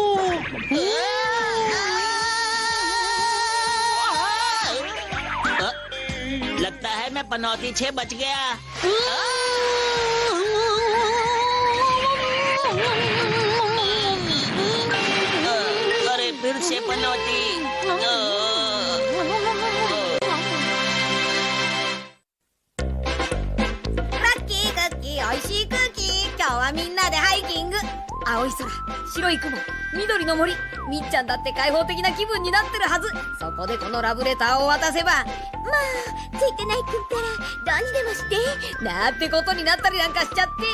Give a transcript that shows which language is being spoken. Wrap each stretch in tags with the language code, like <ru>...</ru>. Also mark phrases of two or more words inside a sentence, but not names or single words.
<hi>लगता है मैं पनौती 6 बच गया। अरे फिर से पनौती।</hi> <ja>ラッキークッキーおいしい空気。今日はみんなでハイキング。青い空、白い雲、緑の森。みっちゃんだって開放的な気分になってるはず。そこでこのラブレターを渡せば、まあついてないくんったらどうにでもしてなんてことになったりなんかしちゃって。</ja>